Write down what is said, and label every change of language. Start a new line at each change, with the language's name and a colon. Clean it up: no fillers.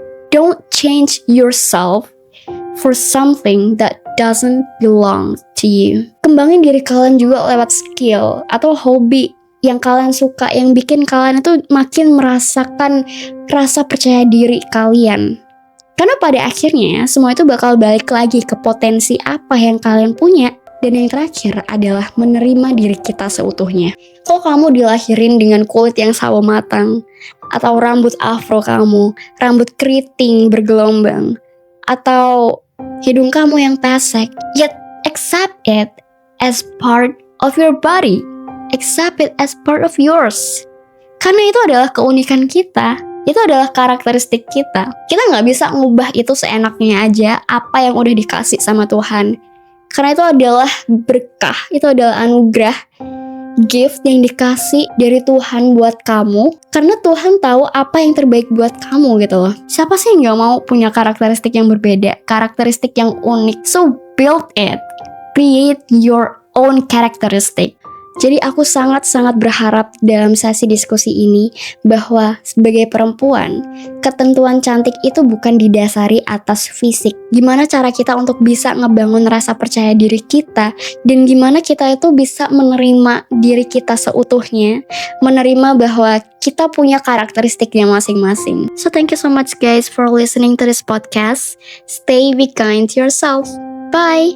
English: Don't change yourself for something that doesn't belong to you.
Indonesian: Kembangin diri kalian juga lewat skill atau hobi yang kalian suka, yang bikin kalian itu makin merasakan rasa percaya diri kalian. Karena pada akhirnya semua itu bakal balik lagi ke potensi apa yang kalian punya. Dan yang terakhir adalah menerima diri kita seutuhnya. Kalau kamu dilahirin dengan kulit yang sawo matang, atau rambut afro kamu, rambut keriting bergelombang, atau hidung kamu yang pesek,
English: yet accept it as part of your body. Accept it as part of yours.
Indonesian: Karena itu adalah keunikan kita. Itu adalah karakteristik kita. Kita gak bisa ngubah itu seenaknya aja apa yang udah dikasih sama Tuhan. Karena itu adalah berkah, itu adalah anugerah, gift yang dikasih dari Tuhan buat kamu. Karena Tuhan tahu apa yang terbaik buat kamu gitu loh. Siapa sih yang gak mau punya karakteristik yang berbeda, karakteristik yang unik?
English: So build it, create your own characteristic.
Indonesian: Jadi aku sangat-sangat berharap dalam sesi diskusi ini bahwa sebagai perempuan, ketentuan cantik itu bukan didasari atas fisik. Gimana cara kita untuk bisa ngebangun rasa percaya diri kita, dan gimana kita itu bisa menerima diri kita seutuhnya, menerima bahwa kita punya karakteristiknya masing-masing.
English: So thank you so much guys for listening to this podcast. Stay be kind to yourself. Bye!